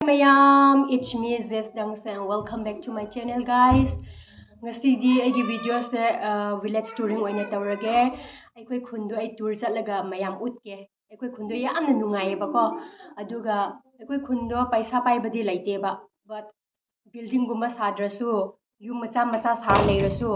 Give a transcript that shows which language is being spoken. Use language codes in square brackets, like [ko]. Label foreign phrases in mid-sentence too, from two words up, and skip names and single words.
[mni] Mayam, [en] it's me Zes and welcome back to my channel guys. [mni] Ngasidi aigi video se [en] village touring [mni] oina tawrage. Eikhoi khundu ai tour chatlaga mayam utke. Eikhoi khundu yamna nungaye bako. Aduga eikhoi khundu paisa paibadi laite ba. But building guma sadrasu yum macha macha sar leirasu.